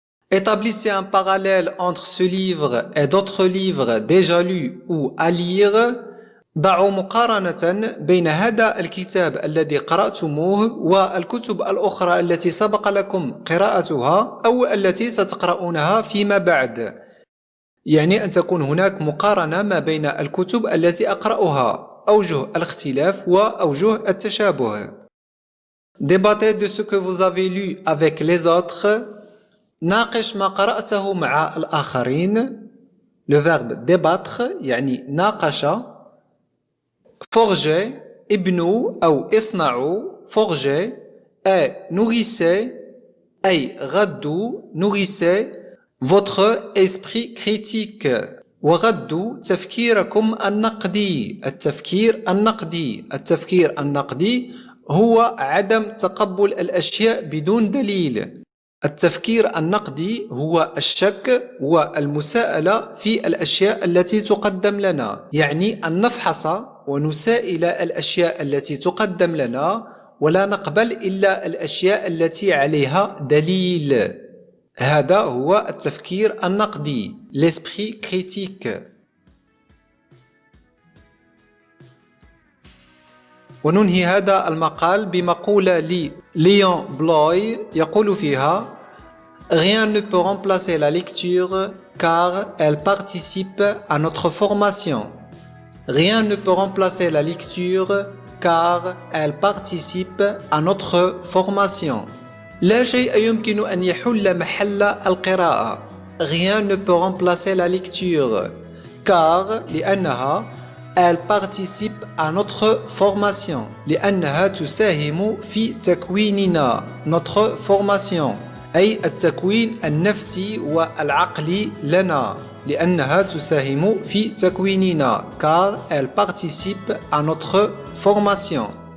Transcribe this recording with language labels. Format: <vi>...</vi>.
<fr>Établissez un parallèle entre ce livre et d'autres livres déjà lus ou à lire.</fr> <ar>ضعوا مقارنة بين هذا الكتاب الذي قرأتموه والكتب الأخرى التي سبق لكم قراءتها أو التي ستقرؤونها فيما بعد. يعني أن تكون هناك مقارنة ما بين الكتب التي أقرأها، أوجه الاختلاف وأوجه التشابه.</ar> <fr>Débattez de ce que vous avez lu avec les autres.</fr> <ar>ناقش ما قرأته مع الآخرين.</ar> <fr>Le verbe débattre</fr> <ar>يعني ناقش. Forger, ابنوا أو اصنعوا.</ar> <fr>Forger et nourrissez</fr> <ar>أي غذوا،</ar> <fr>nourrissez votre esprit critique.</fr> <ar>وغذوا تفكيركم النقدي. التفكير النقدي. التفكير النقدي هو عدم تقبل الأشياء بدون دليل. التفكير النقدي هو الشك والمساءلة في الأشياء التي تقدم لنا، يعني أن نفحص ونسائل الأشياء التي تقدم لنا ولا نقبل إلا الأشياء التي عليها دليل. هذا هو التفكير النقدي</ar> <fr>l'esprit critique.</fr> <ar>وننهي هذا المقال بمقولة لليون بلوي يقول فيها</ar> <fr>Rien ne peut remplacer la lecture car elle participe à notre formation. Rien ne peut remplacer la lecture car elle participe à notre formation.</fr> <ar>لا شيء يمكن أن يحل محل القراءة.</ar> <fr>Rien ne peut remplacer la lecture car لأنها elle participe à notre formation.</fr> <ar>لأنها تساهم في تكويننا</ar> <fr>notre formation.</fr> <ar>أي التكوين النفسي والعقلي لنا. لأنها تساهم في تكويننا</ar> <fr>car elle participe à notre formation.</fr>